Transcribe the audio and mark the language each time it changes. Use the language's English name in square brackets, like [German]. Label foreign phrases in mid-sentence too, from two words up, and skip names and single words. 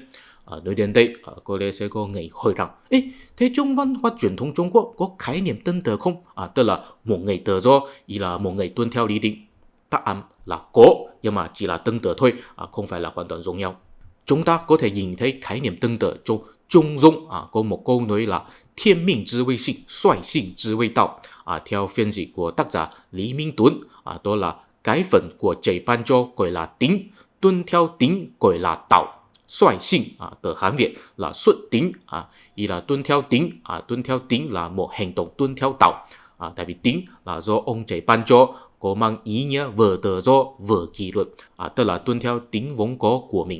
[Vietnamese] Nói đến đây, có lẽ sẽ có người hỏi rằng, thế trong văn hóa truyền thống Trung Quốc có khái niệm tương tự không? Tức là một người tự do ý là một người tuân theo lý tính. Đáp án là có, nhưng mà chỉ là tương tự thôi, không phải là hoàn toàn giống nhau. Chúng ta có thể nhìn thấy khái niệm tương tự trong Trung Dung, có một câu nói là thiên [Chinese] 命之谓性, [Vietnamese] xoài [Chinese] 性之谓道. [Vietnamese] Theo phiên dịch của tác giả Lý Minh Tuấn, đó là cái phần của trời ban cho gọi là tính, tuân theo tính gọi là đạo. Xoài sinh từ Hán Việt là xuất tính, ý là tuân theo tính là một hành động tuân theo đạo. Tại vì tính là do ông trời ban cho, có mang ý nghĩa vừa tự do vừa kỷ luật, tức là tuân theo tính vốn có của mình.